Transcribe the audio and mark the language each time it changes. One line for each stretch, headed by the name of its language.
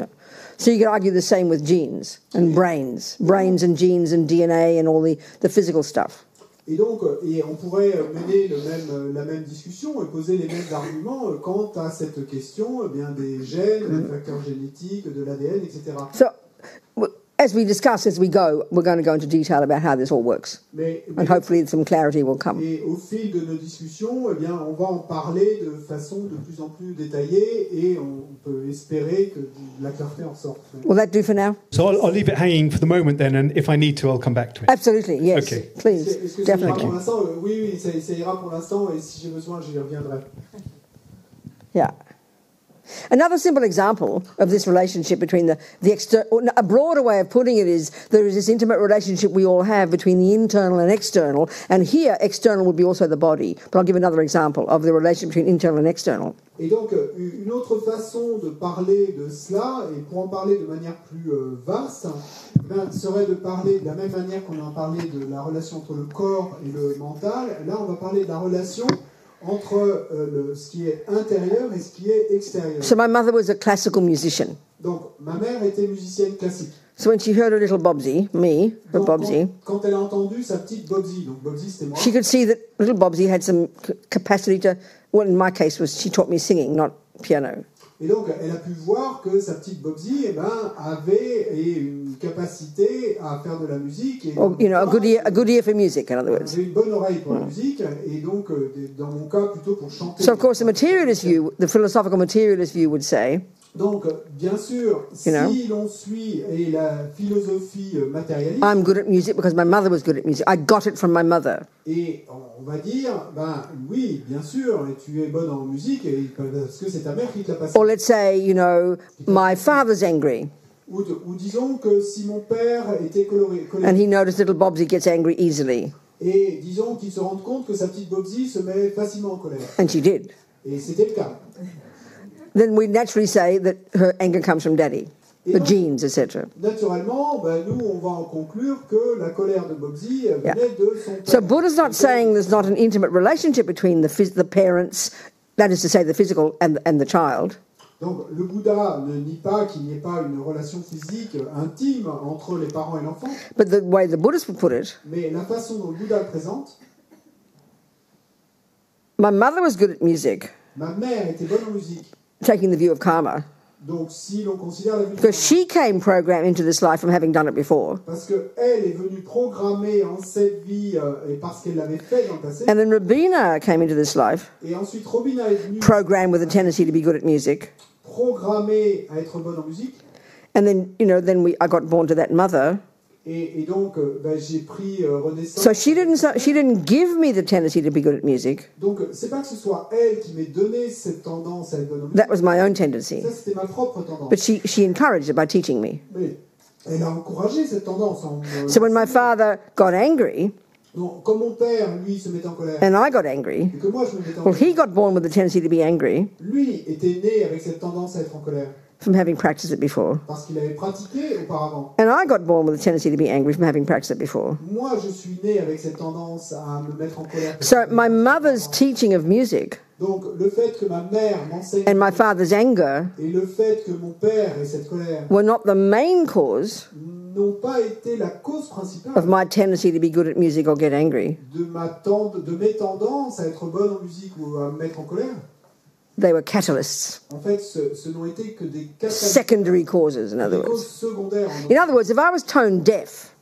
English: Yeah. So you could argue the same with genes and brains and genes and DNA and all the physical stuff.
French: Et donc, on pourrait mener la même discussion et poser les mêmes arguments quant à cette question des gènes, des facteurs génétiques, de l'ADN, etc.
English: So, as we discuss, as we go, we're going to go into detail about how this all works. And hopefully some clarity will come.
French: Et au fil de nos discussions, on va en parler de façon de plus en plus détaillée et on peut espérer que la clarté en sorte.
English: Will that do for now? So I'll leave it hanging for the moment then, and if I need to, I'll come back to it. Absolutely, yes. Okay. Please,
French: est-ce que
English: definitely.
French: Ça ira pour l'instant? Oui, ça ira pour l'instant et si j'ai besoin, j'y reviendrai.
English: Yeah. Another simple example of this relationship between the external, a broader way of putting it is there is this intimate relationship we all have between the internal and external, and here external would be also the body. But I'll give another example of the relationship between internal and external.
French: Et donc, une autre façon de parler de cela, et pour en parler de manière plus vaste, serait de parler de la même manière qu'on a parlé de la relation entre le corps et le mental. Là, on va parler de la relation entre ce qui est intérieur et ce qui est extérieur.
English: So my mother was a classical musician.
French: Donc, ma mère était musicienne classique.
English: So when she heard her little Bobsy, me, her
French: Donc,
English: Bobsy,
French: quand elle a entendu sa petite Bobsy, donc Bobsy c'était moi,
English: she could see that little Bobsy had some capacity to, well, in my case, was she taught me singing, not piano.
French: et donc elle a pu voir que sa petite Bobsy avait une capacité à faire de la musique. Et
English: Or, a good ear for music, in other
French: elle
English: words.
French: avait une bonne oreille pour la musique, et donc dans mon cas plutôt pour chanter.
English: So, of course, the materialist view, the philosophical materialist view would say,
French: Donc, bien sûr, si l'on suit la philosophie matérialiste,
English: I'm good at music because my mother was good at music. I got it from my mother.
French: et on va dire, oui, bien sûr, et tu es bonne en musique, parce que c'est ta mère qui te l'a passé.
English: Or let's say, my father's angry.
French: Ou disons que si mon père était colérique,
English: And he noticed little Bobsy gets angry easily.
French: et disons qu'il se rende compte que sa petite Bobsy se met facilement en colère.
English: And she did.
French: Et c'était le cas.
English: Then we naturally say that her anger comes from daddy, the genes, etc.
French: Naturellement, nous, on va en conclure que la colère de Bobsy venait de son père.
English: So Buddha's not saying there's not an intimate relationship between the parents, that is to say the physical and the child.
French: Donc le Bouddha ne nie pas qu'il n'y ait pas une relation physique intime entre les parents et l'enfant.
English: But the way the Buddhists would put it,
French: Mais la façon dont le Bouddha le présente,
English: my mother was good at music,
French: ma mère était bonne en musique.
English: taking the view of karma,
French: Donc si l'on considère la vie de
English: because she came programmed into this life from having done it before.
French: parce qu'elle est venue programmer en cette vie et parce qu'elle l'avait fait dans le passé.
English: And then Robina came into this life
French: Et ensuite Robina est venue
English: programmed with a tendency to be good at music.
French: programmée à être bonne en musique.
English: And then, I got born to that mother.
French: Et donc j'ai pris renaissance.
English: So she didn't give me the tendency to be good at music.
French: Donc c'est pas que ce soit elle qui m'ait donné cette tendance à être bonne en musique.
English: That was my own tendency.
French: Ça c'était ma propre tendance.
English: But she encouraged it by teaching me.
French: Mais elle a encouragé cette tendance.
English: So when my father got angry,
French: Donc, quand mon père, lui, se mettait en colère,
English: and I got angry,
French: et que moi je me mettais en
English: well,
French: colère,
English: he got born with the tendency to be angry
French: lui était né avec cette tendance à être en colère
English: from having practiced it before.
French: parce qu'il avait pratiqué auparavant.
English: And I got born with the tendency to be angry from having practiced it before.
French: Moi, je suis né avec cette tendance à me mettre en colère.
English: So my mother's teaching of music
French: Donc, le fait que ma mère m'enseigne
English: and my father's anger
French: et le fait que mon père ait cette colère
English: were not the main cause
French: n'ont pas été la cause principale
English: of my tendency to be good at music or get angry.
French: de mes tendances à être bonne en musique ou à me mettre en colère.
English: They were catalysts,
French: En fait, ce n'ont été que des catalyseurs,
English: secondary causes, in other
French: des causes
English: words.
French: secondaires.
English: In other words, if I was tone deaf,